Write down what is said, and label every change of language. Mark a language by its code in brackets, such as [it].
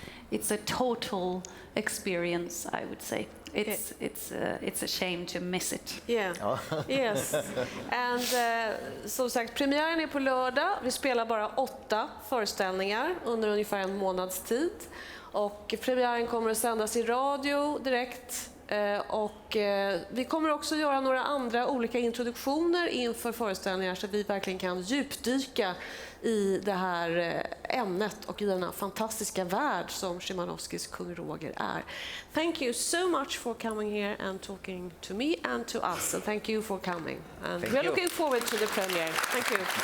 [en] It's a total experience, I would say. It's a shame to miss it. Yeah. Yes. [sv] And som sagt, premiären är på lördag. Vi spelar bara 8 föreställningar under ungefär en månads tid. Och premiären kommer att sändas i radio direkt. Och vi kommer också göra några andra olika introduktioner inför föreställningar så vi verkligen kan djupdyka i det här ämnet och i den här fantastiska värld som Szymanowskis Kung Roger är. [en] Thank you so much for coming here and talking to me and to us. And thank you for coming. And we're looking forward to the premiere. Thank you.